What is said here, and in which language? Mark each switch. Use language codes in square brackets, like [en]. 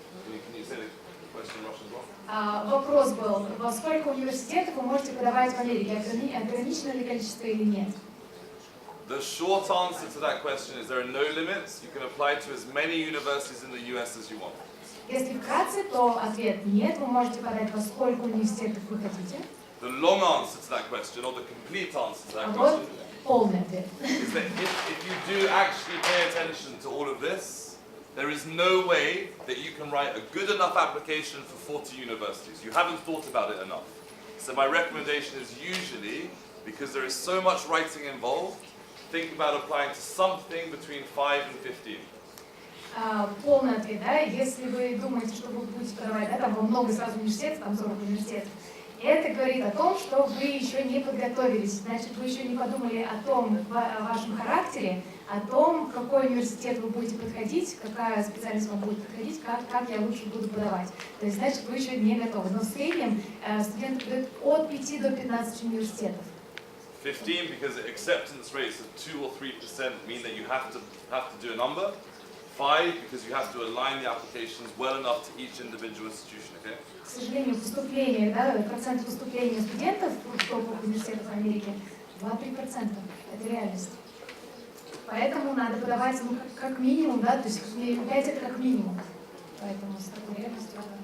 [en] Can you say the question in Russian as well? [ru] Вопрос был, во сколько университетов вы можете подавать в Америке? Ограничено ли количество или нет? [en] The short answer to that question is there are no limits. You can apply to as many universities in the US as you want. [ru] Если вкратце, то ответ нет. Вы можете подать во сколько университетов вы хотите. [en] The long answer to that question, or the complete answer to that [ru] А вот [en] question, [ru] полный ответ. [en] is that if you do actually pay attention to all of this, there is no way that you can write a good enough application for 40 universities. You haven't thought about it enough. So my recommendation is usually, because there is so much writing involved, think about applying to something between 5 and 15. [ru] полный ответ, да, если вы думаете, что вы будете подавать, да, там во много сразу университетов, там 40 университетов, это говорит о том, что вы еще не подготовились, значит, вы еще не подумали о том, о вашем характере, о том, в какой университет вы будете подходить, какая специальность вам будет подходить, как я лучше буду подавать. То есть, значит, вы еще не готовы. Но в среднем студенты подают от 5 до 15 университетов. [en] 15 because the acceptance rates of 2 or 3% mean that you have to do a number. 5 because you have to align the applications well enough to each individual institution, okay? [ru] К сожалению, поступление, да, процент поступления студентов в топовых университетах Америки 2-3%. Это реальность. Поэтому надо подавать, ну, как минимум, да, то есть 5 это как минимум. Поэтому с такой реальностью.